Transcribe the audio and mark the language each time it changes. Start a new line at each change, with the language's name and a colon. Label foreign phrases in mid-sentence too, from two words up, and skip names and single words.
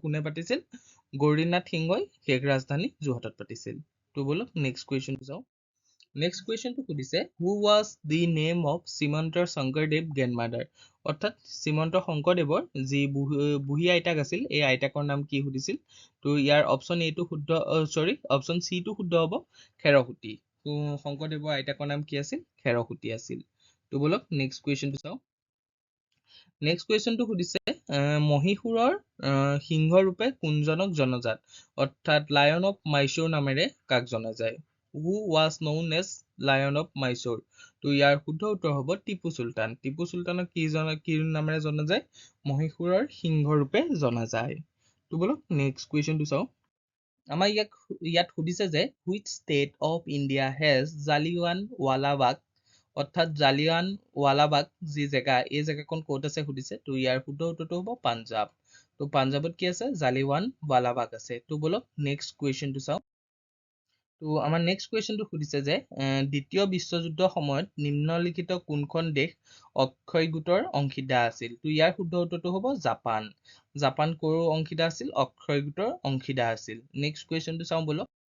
Assamese: কোনে পাতিছিল গৌৰীনাথ সিংহই শেষ ৰাজধানী যোৰহাটত পাতিছিল তো বলক
English: next question
Assamese: যাওঁ
English: next question
Assamese: সুধিছে
English: who was the name of
Assamese: শ্ৰীমন্ত শংকৰদেৱ গ্ৰেণ্ডমাদাৰ অৰ্থাৎ শ্ৰীমন্ত শংকৰদেৱৰ যি বুঢ়ী আইতাক আছিল এই আইতাকৰ নাম কি সুধিছিল তো ইয়াৰ অপশ্যন এটো শুদ্ধ
English: option C
Assamese: টো শুদ্ধ হ'ব খেৰসূতী তো শংকৰদেৱৰ আইতাকৰ নাম কি আছিল খেৰসূতী আছিল তো বলক
English: next question
Assamese: চাওঁ
English: next question
Assamese: সুধিছে মহীশূৰৰ সিংহ ৰূপে কোনজনক জনাজাত অৰ্থাৎ
English: Lion of Mysore
Assamese: নামেৰে কাক জনা যায়
English: who was known as Lion of Mysore
Assamese: তো ইয়াৰ শুদ্ধ উত্তৰ হ'ব টিপু চুলতান টিপু চুলতানক কি নামেৰে জনা যায় মহীশূৰৰ সিংহ ৰূপে জনা যায় তো বলক
English: next question
Assamese: চাওঁ আমাৰ ইয়াত সুধিছে যে
English: which state of India has
Assamese: জালিয়ানৱালাবাগ অৰ্থাৎ জালিয়ানৱালাবাগ যি জেগা এই জেগাখন ক'ত আছে সুধিছে তো ইয়াৰ শুদ্ধ উত্তৰটো হ'ব পাঞ্জাব তো পাঞ্জাবত কি আছে জালিয়ানৱালাবাগ আছে তো বলক
English: next question
Assamese: চাওঁ তো আমাৰ
English: next question
Assamese: সুধিছে যে দ্বিতীয় বিশ্বযুদ্ধৰ সময়ত নিম্নলিখিত কোনখন দেশ অক্ষয় গোটৰ অংশীদাৰ আছিল তো ইয়াৰ শুদ্ধ উত্তৰটো হ'ব জাপান জাপান ক'ৰ অংশীদাৰ আছিল অক্ষয় গোটৰ অংশীদাৰ আছিল
English: next question
Assamese: চাওঁ বলক